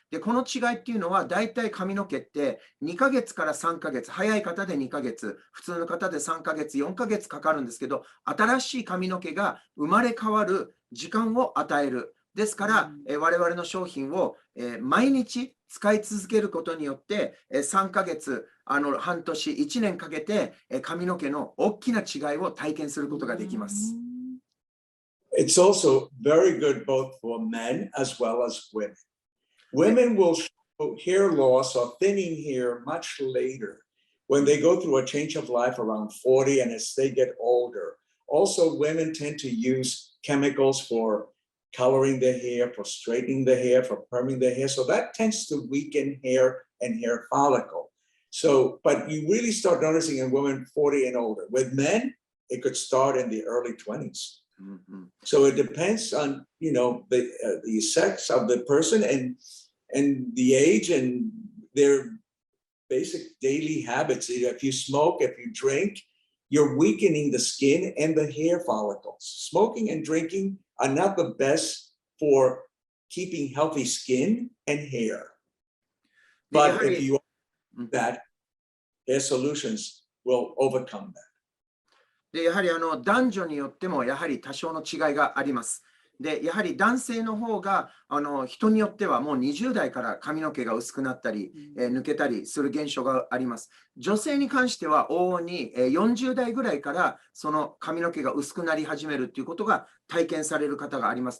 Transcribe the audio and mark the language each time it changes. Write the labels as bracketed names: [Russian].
[Japanese] で、この違いっていうのは、だいたい髪の毛って2ヶ月から3ヶ月、早い方で2ヶ月、普通の方で3ヶ月、4ヶ月かかるんですけど、新しい髪の毛が生まれ変わる時間を与える。ですから、我々の商品を、毎日使い続けることによって、3ヶ月、半年、1年かけて、髪の毛の大きな違いを体験することができます。 [English] It's also very good both for men as well as women. Women will show hair loss or thinning hair much later when they go through a change of life around 40 and as they get older. Also, women tend to use chemicals for coloring the hair, for straightening the hair, for perming the hair. So that tends to weaken hair and hair follicle. So, but you really start noticing in women 40 and older. With men, it could start in the early 20s. So it depends on, you know, the sex of the person and the age and their basic daily habits. If you smoke, if you drink, you're weakening the skin and the hair follicles. Smoking and drinking are not the best for keeping healthy skin and hair. But if you do that, hair solutions will overcome that. [Japanese] でやはり男女によってもやはり多少の違いがあります。でやはり男性の方が人によってはもう20代から髪の毛が薄くなったり、抜けたりする現象があります。女性に関しては往々に40代ぐらいからその髪の毛が薄くなり始めるということが体験される方があります。